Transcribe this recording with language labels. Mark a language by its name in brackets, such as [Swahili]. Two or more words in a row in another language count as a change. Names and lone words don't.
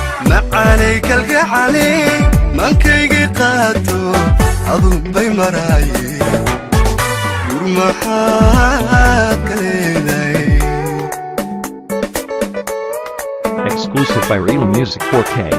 [Somali] Macaanay kalgacalay, mankaygi qaato, adun bay maraaye. Ur maxaa ka leedahay? [English] Exclusive by Real Music four K.